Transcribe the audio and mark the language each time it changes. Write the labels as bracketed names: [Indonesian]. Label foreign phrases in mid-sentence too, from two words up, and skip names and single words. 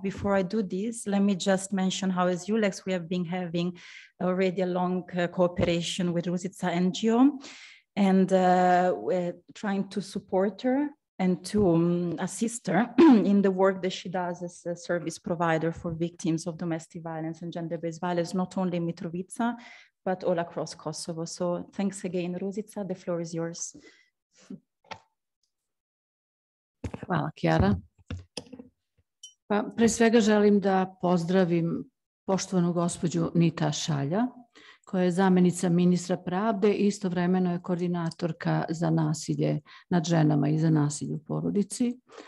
[English] Before I do this, let me just mention how as ULEX we have been having already a long cooperation with Ružica NGO and we're trying to support her and to assist her in the work that she does as a service provider for victims of domestic violence and gender-based violence, not only in Mitrovica, but all across Kosovo. So thanks again, Ružica, the floor is yours. [Serbian] Hvala, Kjara. Pa, pre svega želim da pozdravim poštovanu gospođu Nita Šalja, koja je zamjenica ministra pravde i istovremeno je koordinatorka za nasilje nad ženama i za nasilje u porodici.